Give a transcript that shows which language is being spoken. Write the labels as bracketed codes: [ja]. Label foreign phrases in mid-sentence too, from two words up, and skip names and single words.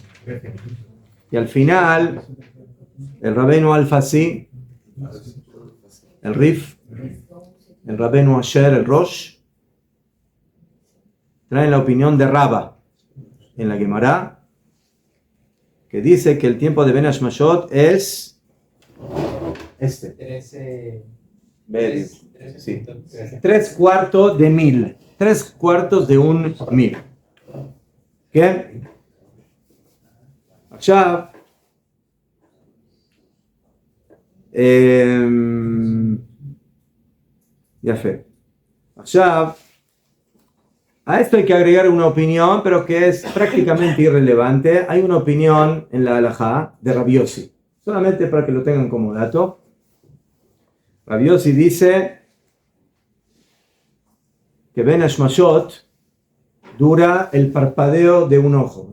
[es] Y al final, el Rabbeinu Al-Fasi, el Rif, el Rabbeinu Asher, el Rosh, traen la opinión de Rabba en la Gemara, que dice que el tiempo de [he] בין השמשות [es] es este. 13. Sí. 3/4 de 1000. 3/4 de un 1000. ¿Qué? [he] עכשיו, יפה. עכשיו, [es] a esto hay que agregar una opinión, pero que es prácticamente irrelevante. Hay una opinión en la halajá de Rabbi Yossi, solamente para que lo tengan como dato. Rabbi Yossi dice que [he] בין השמשות [es] dura el parpadeo de un ojo.